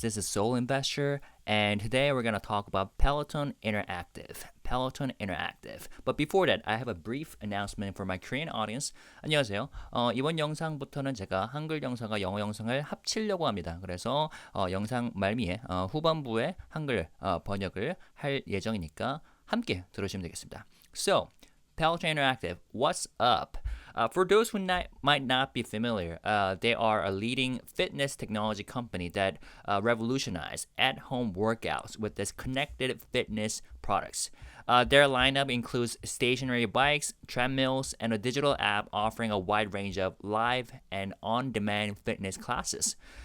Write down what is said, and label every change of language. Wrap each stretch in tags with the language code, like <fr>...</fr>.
<en>This is Soul Investor, and today we're going to talk about Peloton Interactive. Peloton Interactive. But before that, I have a brief announcement for my Korean audience.</en> <ko>안녕하세요. 이번 영상부터는 제가 한글 영상과 영어 영상을 합치려고 합니다. 그래서 영상 말미에 후반부에 한글 번역을 할 예정이니까 함께 들으시면 되겠습니다.</ko> <en>So, Peloton Interactive, what's up? For those who might not be familiar, they are a leading fitness technology company that revolutionized at-home workouts with this connected fitness products. Their lineup includes stationary bikes, treadmills, and a digital app offering a wide range of live and on-demand fitness classes.</en>